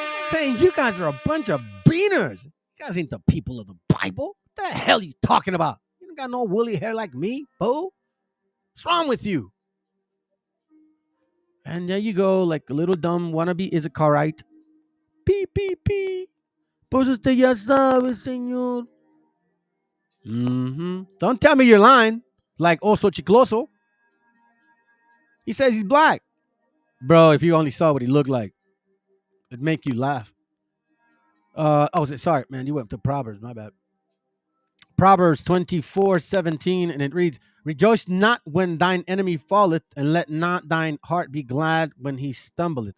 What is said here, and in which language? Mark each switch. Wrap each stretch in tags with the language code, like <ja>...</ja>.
<en>Saying you guys are a bunch of beaners. You guys ain't the people of the Bible. What the hell are you talking about? You don't got no woolly hair like me, boo. What's wrong with you? And there you go, like a little dumb wannabe Issacharite. P.</en> <es>Pues usted ya sabe, señor.</es> <en>Don't tell me you're lying. Like Oso Chicloso. He says he's black. Bro, if you only saw what he looked like, it'd make you laugh. Sorry, man. You went to Proverbs. My bad. Proverbs 24:17, and it reads, rejoice not when thine enemy falleth, and let not thine heart be glad when he stumbleth.</en>